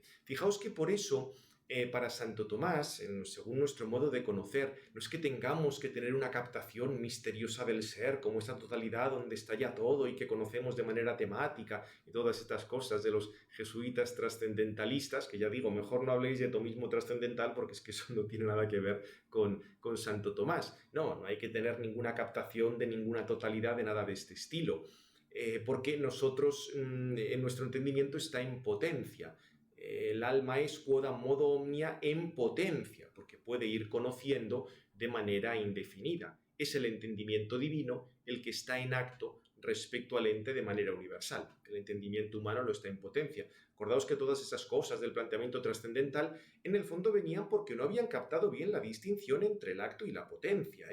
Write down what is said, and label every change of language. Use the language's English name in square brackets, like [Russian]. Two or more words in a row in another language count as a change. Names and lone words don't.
[Spanish] Fijaos que por eso para Santo Tomás, según nuestro modo de conocer, no es que tengamos que tener una captación misteriosa del ser, como esa totalidad donde está ya todo y que conocemos de manera temática y todas estas cosas de los jesuitas trascendentalistas, que ya digo, mejor no habléis de tomismo trascendental porque es que eso no tiene nada que ver con Santo Tomás. No hay que tener ninguna captación de ninguna totalidad de nada de este estilo, porque nosotros, en nuestro entendimiento está en potencia. El alma es [Latin] quod modo omnia [Spanish] en potencia, porque puede ir conociendo de manera indefinida. Es el entendimiento divino el que está en acto respecto al ente de manera universal. El entendimiento humano no está en potencia. Acordaos que todas esas cosas del planteamiento trascendental en el fondo venían porque no habían captado bien la distinción entre el acto y la potencia.